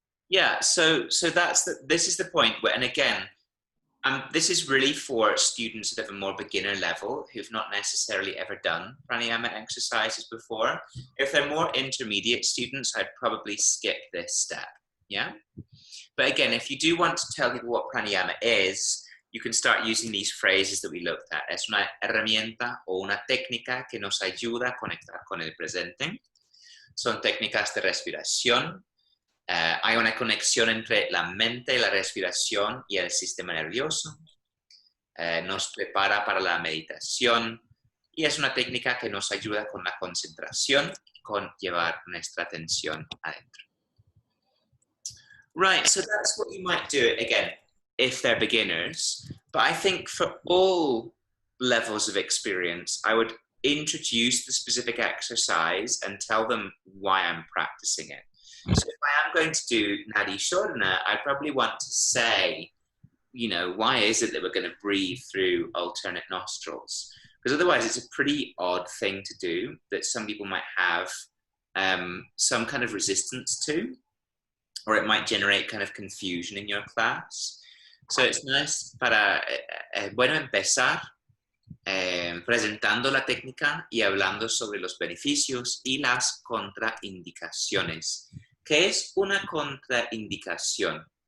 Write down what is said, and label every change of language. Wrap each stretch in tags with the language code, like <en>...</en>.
<en>Yeah, so this is the point where, and again, this is really for students that have a more beginner level who've not necessarily ever done pranayama exercises before. If they're more intermediate students, I'd probably skip this step, yeah? But again, if you do want to tell people what pranayama is, you can start using these phrases that we looked at.</en> <es>Es una herramienta o una técnica que nos ayuda a conectar con el presente. Son técnicas de respiración. Hay una conexión entre la mente, la respiración y el sistema nervioso. Nos prepara para la meditación y es una técnica que nos ayuda con la concentración y con llevar nuestra atención adentro.</es> <en>Right, so that's what you might do again if they're beginners. But I think for all levels of experience, I would introduce the specific exercise and tell them why I'm practicing it. So if I am going to do Nadi Shodhana, I probably want to say, you know, why is it that we're going to breathe through alternate nostrils? Because otherwise it's a pretty odd thing to do that some people might have some kind of resistance to, or it might generate kind of confusion in your class. So it's nice</en> <es>para, bueno, empezar presentando la técnica y hablando sobre los beneficios y las contraindicaciones. ¿Qué es una contraindicación?</es>